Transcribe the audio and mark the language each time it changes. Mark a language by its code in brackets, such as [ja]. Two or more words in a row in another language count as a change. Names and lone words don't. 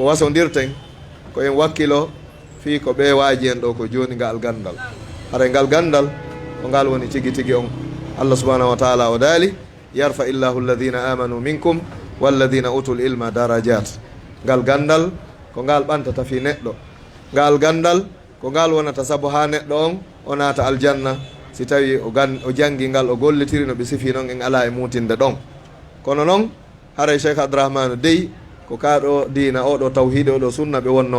[ff] wasodirten ko en wakkilo fi ko ɓewaji en ɗo ko joni ngal gandal haray ngal gandal ko ngal woni tigi tigi on Allah [ar] سبحانه وتعالى [ff] o daali [ar] يرفع الله الذين آمنوا منكم والذين أوتوا العلم درجات [ff] ngal gandal ko ngal ɓantata fi neɗɗo ngal gandal ko ngal wonata saabu ha neɗɗo on o naata aljanna si tawi o jangi ngal o gollitiri no ɓe sifi noon en ala e mutinde ɗon kono noon haray cheikh abdourahmane dey ko kaɗo dina oɗo tawhide oɗo sunna ɓe wonno